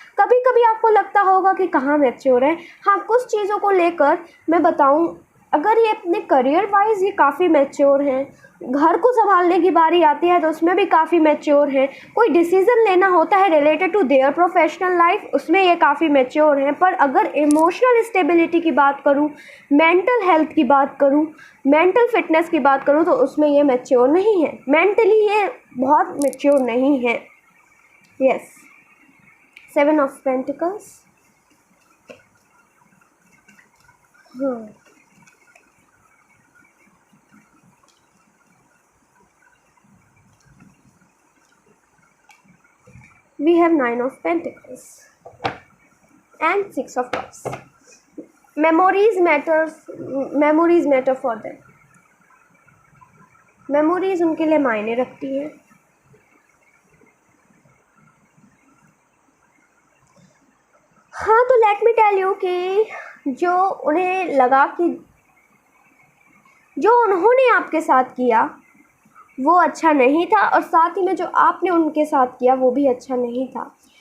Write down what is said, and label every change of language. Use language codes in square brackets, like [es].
[hi] कभी कभी आपको लगता होगा कि कहाँ मैच्योर है, हाँ कुछ चीज़ों को लेकर मैं बताऊँ, अगर ये अपने करियर वाइज ये काफ़ी मैच्योर हैं, घर को संभालने की बारी आती है तो उसमें भी काफ़ी मैच्योर हैं, कोई डिसीज़न लेना होता है [en] related to their professional life [hi] उसमें ये काफ़ी मैच्योर हैं। पर अगर इमोशनल स्टेबिलिटी की बात करूँ, मेंटल हेल्थ की बात करूँ, मेंटल फिटनेस की बात करूँ तो उसमें ये मैच्योर नहीं है, मेंटली ये बहुत मैच्योर नहीं है। [en] Yes, 7 of Pentacles। We have 9 of Pentacles and 6 of Cups। Memories matter for them। [hi] Memories उनके लिए मायने रखती है। हाँ, तो [en] let me tell you [hi] कि जो उन्हें लगा कि जो उन्होंने आपके साथ किया वो अच्छा नहीं था और साथ ही में जो आपने उनके साथ किया वो भी अच्छा नहीं था।